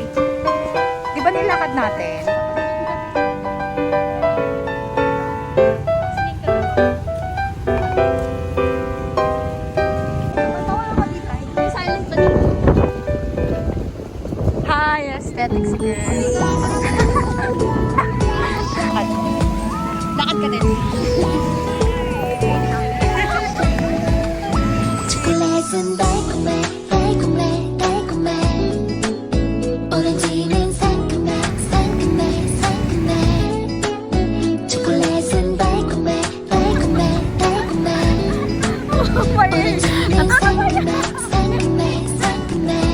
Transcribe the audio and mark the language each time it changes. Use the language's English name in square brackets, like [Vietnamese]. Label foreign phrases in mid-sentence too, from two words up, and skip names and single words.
[Filipino] Di ba nilakad natin? [English] Hi, aesthetics girl. [Filipino] Lakad. Lakad ka din. [Korean] 초콜릿은 달콤해 달콤해 달콤해 오렌지는 상큼해 상큼해 상큼해 초콜릿은 달콤해 달콤해 달콤해 오렌지는 상큼해 상큼해 상큼해